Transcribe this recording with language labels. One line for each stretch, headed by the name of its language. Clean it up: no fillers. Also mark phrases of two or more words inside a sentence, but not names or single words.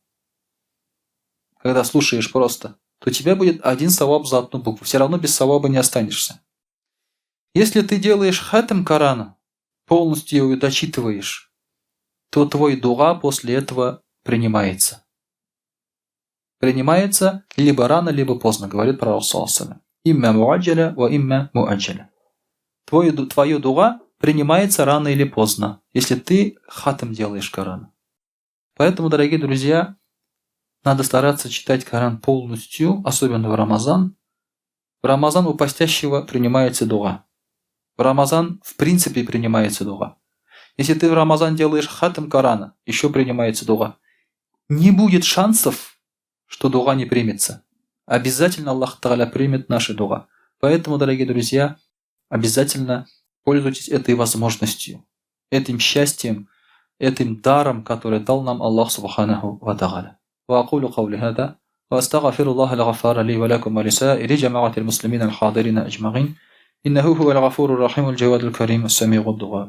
Russian: Когда слушаешь просто, то у тебя будет 1 саваб за одну букву. Все равно без саваба не останешься. Если ты делаешь хатам Корана, полностью его дочитываешь, то твой дуа после этого принимается. Принимается либо рано, либо поздно, говорит пророк
Arabic: صلى الله عليه وسلم. إما معجلة وإما معجلة.
Russian: Твое дуа принимается рано или поздно, если ты хатам делаешь Коран. Поэтому, дорогие друзья, надо стараться читать Коран полностью, особенно в Рамазан. В Рамазан у постящего принимается дуа. В Рамазан в принципе принимается дуа. Если ты в Рамазан делаешь хатам Корана, еще принимается дуа. Не будет шансов, что дуа не примется. Обязательно
Arabic: الله تعالى
Russian: примет наши дуа. Поэтому, дорогие друзья, обязательно пользуйтесь этой возможностью, этим счастьем, этим даром, который дал нам
Arabic: الله سبحانه وتعالى. وأقول قولي هذا وأستغفر الله الغفار لي ولكم ولسائر جماعة المسلمين الحاضرين أجمعين إنه هو الغفور الرحيم الجواد الكريم السميع الدعاء.